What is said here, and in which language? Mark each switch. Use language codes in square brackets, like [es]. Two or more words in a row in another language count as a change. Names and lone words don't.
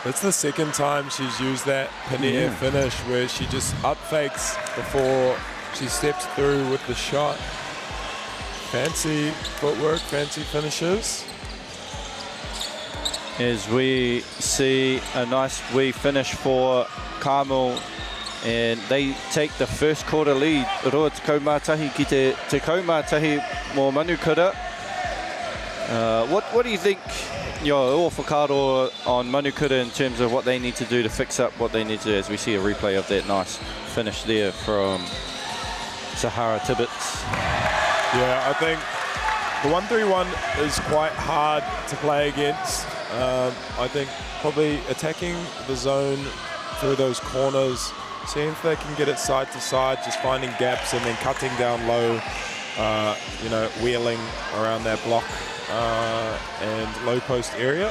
[en] It's the second time she's used that pannier finish where she just up fakes before she steps through with the shot. Fancy footwork, fancy finishes. As we see a nice wee finish for Carmel, and they take the first quarter lead. [mi] Roa te kaumātahi ki te kaumātahi mō Manukura. [en] What do you think, [mi] o whakaaro [en] on Manukura in terms of what they need to do to fix up what they need to do, as we see a replay of that nice finish there from Sahara Tibbetts? Yeah, I think the 1-3-1 is quite hard to play against. I think probably attacking the zone through those corners, seeing if they can get it side to side, just finding gaps and then cutting down low, wheeling around that block and low post area.